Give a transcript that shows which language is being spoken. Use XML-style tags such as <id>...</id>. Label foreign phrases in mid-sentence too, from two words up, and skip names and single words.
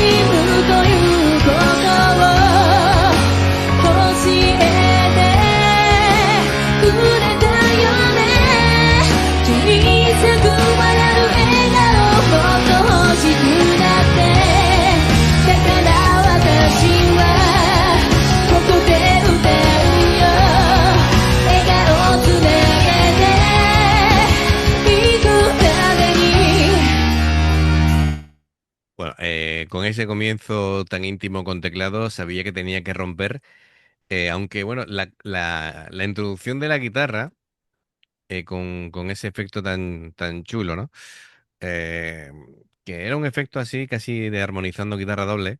<ja>むということを教えてくれたよね小さく笑う笑顔もっと欲しくなってだから私はここで歌うよ笑顔つなげていくために</ja> <es>Bueno, con ese comienzo tan íntimo con teclado, sabía que tenía que romper. Aunque bueno, la introducción de la guitarra, con ese efecto tan chulo, ¿no? Eh, que era un efecto así, casi de armonizando guitarra doble.</es>